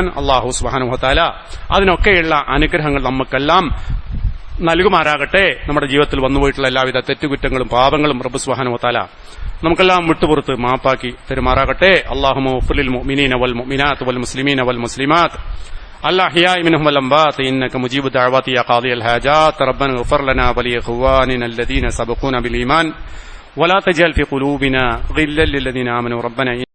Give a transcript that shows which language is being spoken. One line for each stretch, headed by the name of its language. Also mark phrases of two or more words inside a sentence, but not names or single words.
Malayalam: അല്ലാഹു
Arabic: سبحانه وتعالى
Malayalam: അതിനൊക്കെയുള്ള അനുഗ്രഹങ്ങൾ നമുക്കെല്ലാം നൽകുമാറാകട്ടെ. നമ്മുടെ ജീവിതത്തിൽ വന്നുപോയിട്ടുള്ള എല്ലാവിധ തെറ്റുകുറ്റങ്ങളും പാപങ്ങളും റബ്ബ്
Arabic: سبحانه وتعالى
Malayalam: നമുക്കെല്ലാം വിട്ടുപുറത്ത് മാപ്പാക്കി തരുമാറാകട്ടെ.
Arabic: اللهم اغفر للمؤمنين والمؤمنات والمسلمين والمسلمات الأحياء منهم والأموات إنك مجيب الدعوات يا قاضي الحاجات ربنا اغفر لنا ولإخواننا الذين سبقونا بالإيمان ولا تجعل في قلوبنا غلا للذين آمنوا ربنا